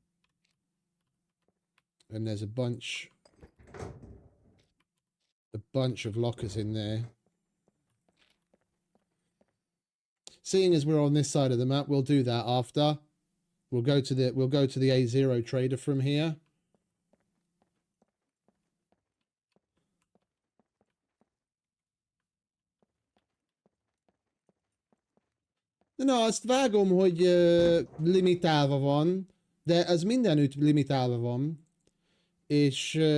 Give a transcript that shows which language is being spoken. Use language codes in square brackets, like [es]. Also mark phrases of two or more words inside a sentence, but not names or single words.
[en] And there's a bunch of lockers in there. Seeing as we're on this side of the map, we'll do that after. We'll go to the A0 trader from here. [hu] Na, azt vágom, hogy limitálva van, de az mindenütt limitálva van, és